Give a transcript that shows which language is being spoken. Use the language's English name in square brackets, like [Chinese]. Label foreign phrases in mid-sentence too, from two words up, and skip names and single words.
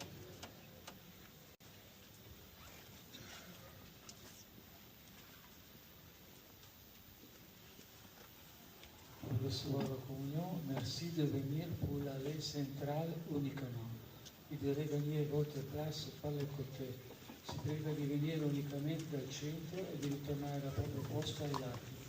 [French] Pour recevoir la communion, merci de venir pour l'allée centrale uniquement et de regagner votre place par le côté. [Italian] Si prega di venire unicamente al centro e di ritornare al proprio posto ai lati.